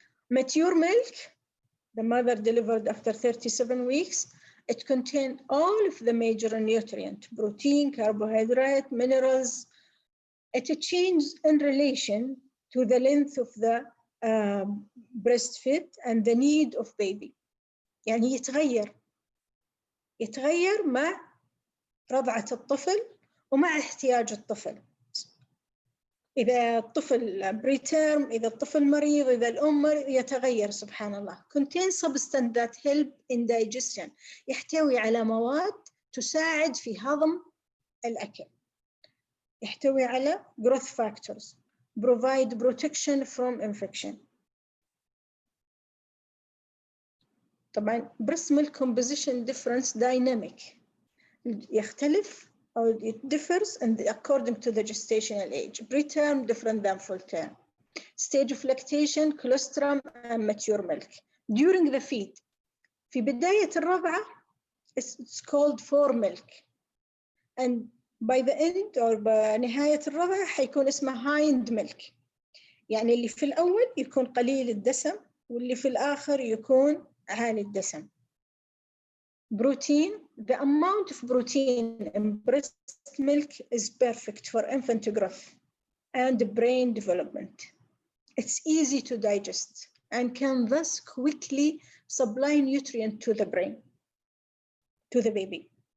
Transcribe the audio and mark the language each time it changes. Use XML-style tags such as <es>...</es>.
<en>Mature milk, the mother delivered after 37 weeks, it contains all of the major nutrients, protein, carbohydrate, minerals. It changes in relation to the length of the breastfeed and the need of baby.</en> <ar>يعني يتغير مع رضعة الطفل ومع احتياج الطفل. إذا الطفل بريتيرم، إذا الطفل مريض، إذا الأم مريض، يتغير سبحان الله.</ar> <en>Contain substance that help in digestion،</en> <ar>يحتوي على مواد تساعد في هضم الأكل. يحتوي على</ar> <en>growth factors، provide protection from infection.</en> <ar>طبعا</ar> <en>breast milk composition difference dynamic،</en> <ar>يختلف</ar> <en>or it differs and according to the gestational age. Preterm different than full term. Stage of lactation, colostrum and mature milk. During the feed،</en> <ar>في بداية الرضعة</ar> <en>it's called fore milk, and by the end or</en> <ar>بنهاية الرضع حيكون اسمه</ar> <en>hind milk.</en> <ar>يعني اللي في الأول يكون قليل الدسم واللي في الآخر يكون عالي الدسم.</ar> <en>Protein, the amount of protein in breast milk is perfect for infant growth and brain development. It's easy to digest and can thus quickly supply nutrient to the brain, to the baby.</en>